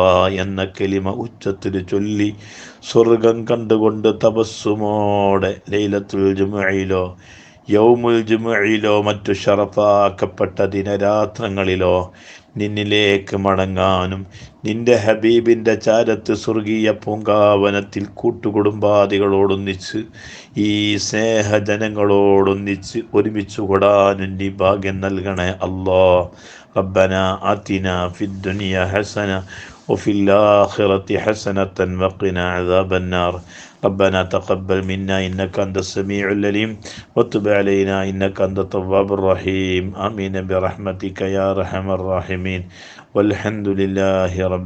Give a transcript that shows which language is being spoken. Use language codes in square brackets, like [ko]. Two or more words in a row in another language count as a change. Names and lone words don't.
[ml] എന്ന കലിമ ഉച്ചത്തിൽ ചൊല്ലി സ്വർഗം കണ്ടുകൊണ്ട് തപസ്സുമോടെ ലൈലത്തുൽ ജുമുഅയിലോ യൗമുൽ ജുമുഅയിലോ മറ്റു ഷറഫാക്കപ്പെട്ട ദിനരാത്രങ്ങളിലോ നിന്നിലേക്ക് മടങ്ങാനും നിന്റെ ഹബീബിൻ്റെ ചാരത്ത് സ്വർഗീയ പൂങ്കാവനത്തിൽ കൂട്ടുകുടുംബാദികളോടൊന്നിച്ച് ഈ സ്നേഹജനങ്ങളോടൊന്നിച്ച് ഒരുമിച്ച് കൂടാനും നീ ഭാഗ്യം നൽകണേ അല്ലാ. [ar] ربنا آتنا في الدنيا حسنة وفي الآخرة حسنة وقنا عذاب النار. ربنا تقبل منا إنك أنت السميع العليم وتب علينا إنك أنت التواب الرحيم. آمين برحمتك يا أرحم الراحمين والحمد لله رب